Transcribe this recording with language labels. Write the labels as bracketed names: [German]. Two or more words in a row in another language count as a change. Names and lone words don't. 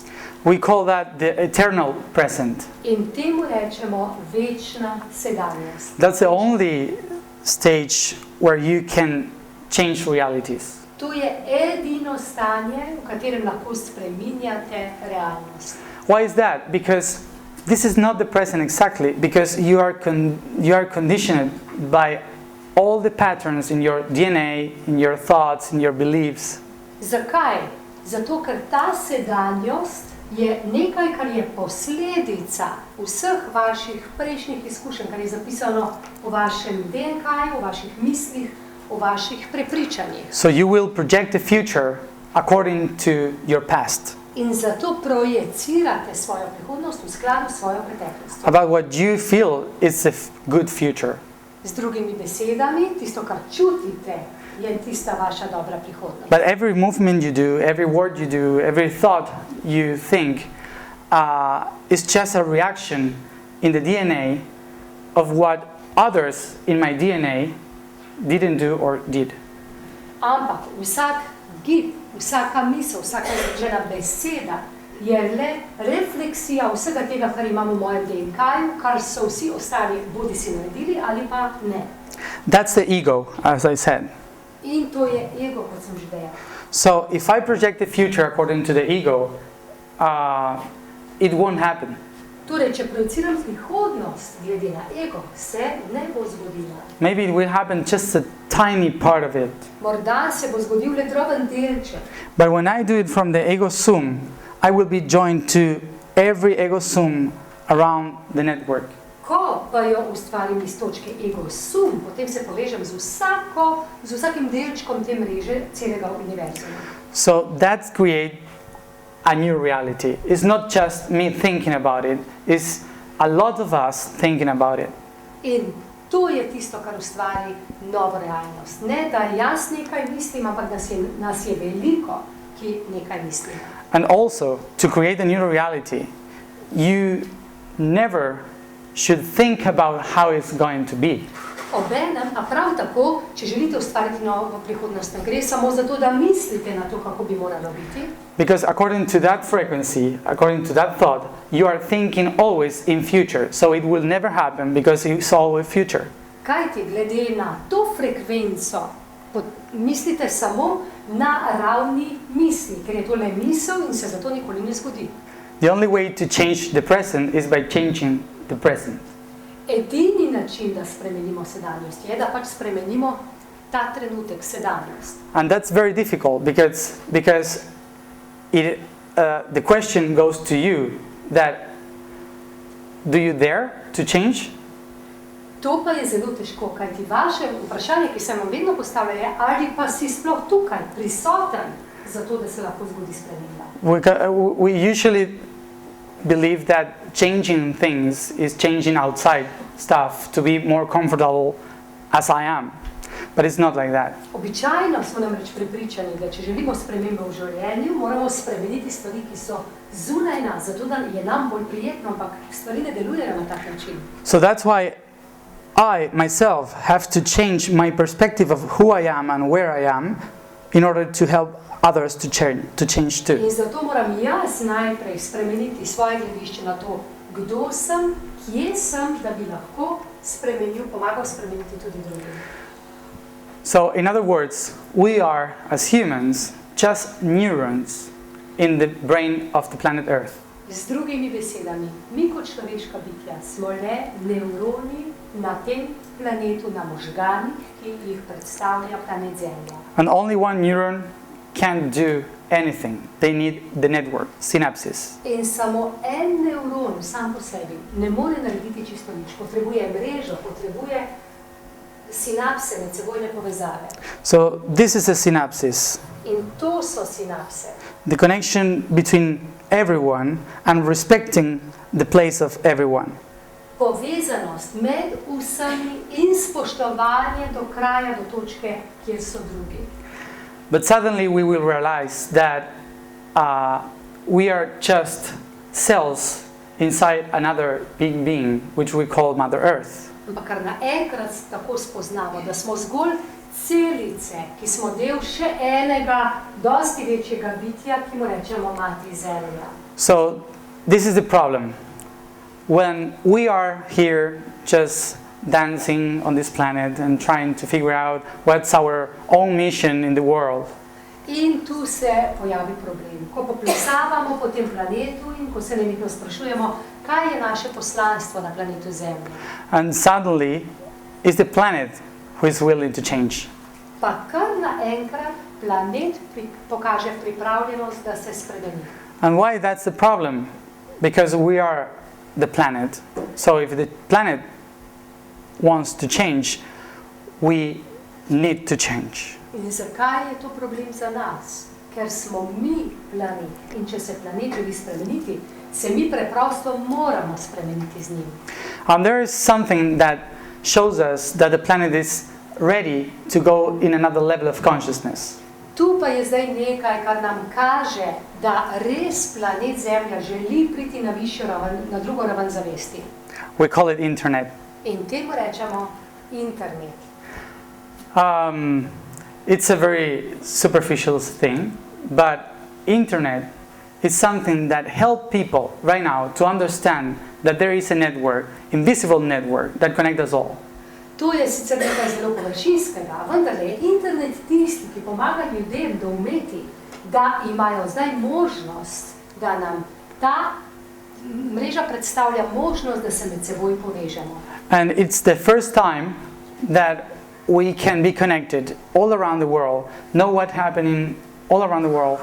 [English] We call that the eternal present. [Slovenian] In temu rečemo večna sedanjost. [English] That's the only stage where you can change realities. [Slovenian] To je edino stanje, v katerem lahko spreminjate realnost. [English] Why is that? Because this is not the present exactly, because you are conditioned by all the patterns in your DNA, in your thoughts, in your beliefs. [Slovenian] Zakaj? Zato, ker ta sedanjost je nekaj, kar je posledica vseh vaših prejšnjih izkušenj, kar je zapisano v vašem DNK-ju, v vaših mislih, v vaših prepričanjih. [English] So you will project the future according to your past. [Slovenian] In zato projecirate svojo prihodnost v skladu s svojo preteklostjo. [English] about what you feel is a good future. [Slovenian] Z drugimi besedami, tisto, kar čutite, je tista vaša dobra prihodnost. [English] But every movement you do, every word you do, every thought you think is just a reaction in the DNA of what others in my DNA didn't do or did. [Slovenian] Ampak vsak gib, vsaka misel, vsaka izrečena beseda je le refleksija vsega tega, kar imamo v mojem DNK-ju, kar so vsi ostali bodi si naredili ali pa ne. [English] That's the ego, as I said. [Slovenian] In to je ego, kot sem že dejal. [English] So if I project the future according to the ego, it won't happen. [Slovenian] Torej, če projiciram prihodnost glede na ego, se ne bo zgodila. [English] Maybe it will happen just a tiny part of it. [Slovenian] Morda se bo zgodil le droben delček. [English] But when I do it from the [Latin] ego sum, [English] I will be joined to every [Latin] ego sum [English] around the network. [Slovenian] Ko pa jo ustvarim iz točke [Latin] ego sum, [Slovenian] potem se povežem z vsakim delčkom te mreže celega univerzuma. [English] So that creates a new reality. It's not just me thinking about it, it's a lot of us thinking about it. [Slovenian] In to je tisto, kar ustvari novo realnost. Ne, da jaz nekaj mislim, ampak nas je veliko, ki nekaj mislimo. [English] And also, to create a new reality, you never should think about how it's going to be. [Slovenian] Obenem pa prav tako, če želite ustvariti novo prihodnost, ne gre samo za to, da mislite na to, kako bi moralo biti. [English] Because according to that frequency, according to that thought, you are thinking always in future. So it will never happen because it's always future. [Slovenian] Kajti glede na to frekvenco, mislite samo na ravni misli, ker je to le misel in se zato nikoli ne zgodi. [English] The only way to change the present is by changing the present. [Slovenian] Edini način, da spremenimo sedanjost, je, da pač spremenimo ta trenutek, sedanjost. [English] And that's very difficult because the question goes to you that do you dare to change? [Slovenian] To pa je zelo težko, kajti vaše vprašanje, ki se vam vedno postavlja, je, ali pa si sploh tukaj prisoten, zato da se lahko zgodi sprememba. [English] We usually believe that changing things is changing outside stuff to be more comfortable as I am. But it's not like that. [Slovenian] Običajno smo namreč prepričani, da če želimo spremembe v življenju, moramo spremeniti stvari, ki so zunaj nas, zato da je nam bolj prijetno, ampak stvari ne delujejo na tak način. [English] So that's why I myself have to change my perspective of who I am and where I am in order to help others to change too. [Slovenian] In zato moram jaz najprej spremeniti svoje gledišče na to, kdo sem, kje sem, da bi lahko pomagal spremeniti tudi drugim. [English] So in other words, we are as humans just neurons in the brain of the planet Earth. [Slovenian] Z drugimi besedami, mi kot človeška bitja smo le nevroni na tem planetu, na možganih, ki jih predstavlja planet Zemlja. [English] And only one neuron can't do anything. They need the network, synapses. [Slovenian] In samo en nevron sam po sebi ne more narediti čisto nič. Potrebuje mrežo, potrebuje sinapse, medsebojne povezave. [English] So this is a synapsis. [Slovenian] In to so sinapse. [English] The connection between everyone and respecting the place of everyone. [Slovenian] Povezanost med vsemi in spoštovanje do kraja, do točke, kjer so drugi. [English] But suddenly we will realize that we are just cells inside another big being, which we call Mother Earth. [Slovenian] Ampak kar naenkrat tako spoznamo, da smo zgolj celice, ki smo del še enega, dosti večjega bitja, ki mu rečemo Mati Zemlja. [English] So this is the problem. When we are here just dancing on this planet and trying to figure out what's our own mission in the world. [Slovenian] In tu se pojavi problem. Ko poplesavamo po tem planetu in ko se nenehno sprašujemo, kaj je naše poslanstvo na planetu Zemlja. [English] And suddenly it's the planet who is willing to change. [Slovenian] Pa kar naenkrat planet pokaže pripravljenost, da se spremeni. [English] And why that's the problem? Because we are the planet. So if the planet wants to change, we need to change. [Slovenian] In zakaj je to problem za nas? ker smo mi planet. In če se planet želi spremeniti, se mi preprosto moramo spremeniti z njim. [English] There is something that shows us that the planet is ready to go in another level of consciousness. [Slovenian] Tu pa je zdaj nekaj, kar nam kaže, da res planet Zemlja želi priti na višjo raven, na drugo raven zavesti. [English] We call it internet. [Slovenian] In temu rečemo internet. [English] It's a very superficial thing, but internet is something that helps people right now to understand that there is a network, invisible network, that connects us all. [Slovenian] To je sicer nekaj zelo površinskega, vendar je internet tisti, ki pomaga ljudem doumeti, da imajo zdaj možnost, da nam ta mreža predstavlja možnost, da se med seboj povežemo. [English] And it's the first time that we can be connected all around the world, know what's happening all around the world.